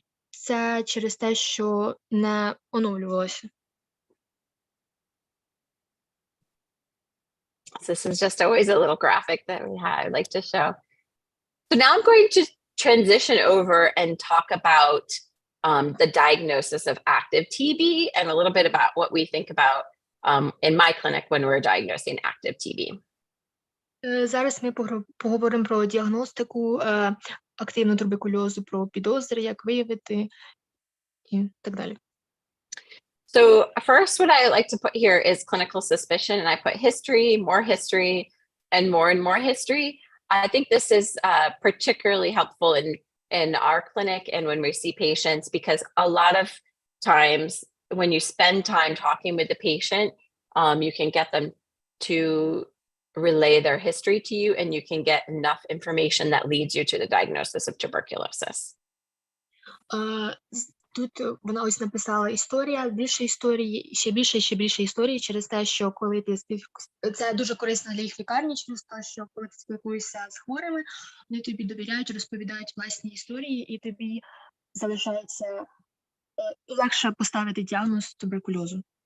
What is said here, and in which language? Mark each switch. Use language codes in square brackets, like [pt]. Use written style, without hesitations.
[uk] Це через те, що не оновлювалося. [en] This is just always a little graphic that I like to show. So now I'm going to transition over and talk about the diagnosis of active TB and a little bit about what we think about in my clinic when we're diagnosing active TB. [uk] Зараз ми поговоримо про діагностику активного туберкульозу, про підозри, як виявити і так далі. [en] So first, what I like to put here is clinical suspicion, and I put history, and more history. I think this is particularly helpful in our clinic and when we see patients, because a lot of times when you spend time talking with the patient, you can get them to relay their history to you, and you can get enough information that leads you to the diagnosis of tuberculosis. [uk] Тут вона ось написала історія, більше історії, ще більше історії через те, що коли ти це дуже корисно для їх лікарні, через те, що коли ти спілкуєшся з хворими, вони тобі довіряють, розповідають власні історії, і тобі залишається легше поставити діагноз туберкульозу.